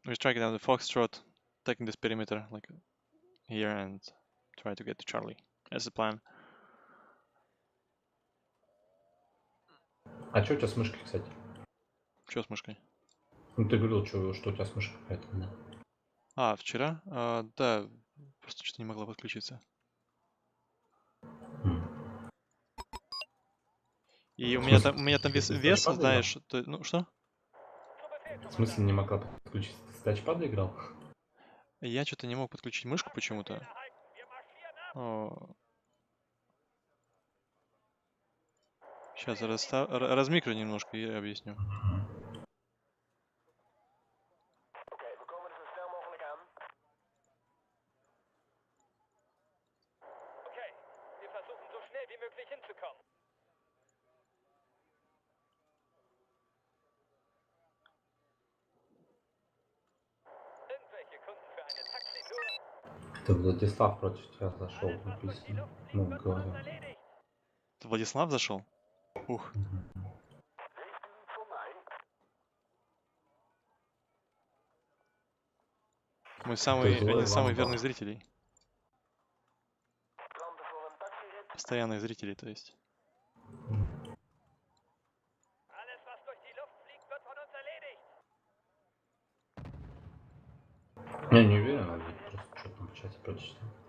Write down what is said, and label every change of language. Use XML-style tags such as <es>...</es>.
<en>We're striking down the Foxtrot, taking this perimeter like here, and try to get to Charlie. That's the plan.</en> <ru>А что у тебя с мышкой, кстати? Что с мышкой? Ну, ты говорил, что у тебя с мышкой какая-то, да? А, вчера? Да, просто что-то не могла подключиться. И у меня там вес, знаешь, ну что? В смысле не могла подключиться? Ты с тачпада играл? Я что-то не мог подключить мышку почему-то. Сейчас размикрю немножко и объясню.</ru> <nl>Oké, we komen er zo snel mogelijk aan.</nl> <de>Okay, wir versuchen so schnell wie möglich hinzukommen. Irgendwelche Kunden für eine Taxitour?</de> <ru>Это Владислав против тебя зашел, написано. Ну, говорю. Это Владислав зашел? Ух. Мы один из самых верных зрителей.</ru> <nl>Klanten voor een taxirit.</nl> <ru>Постоянных зрителей, то есть.</ru> <de>Alles, was durch die Luft fliegt, wird von uns erledigt.</de> <ru>Я не уверен, надо просто что там в чате прочитать.</ru>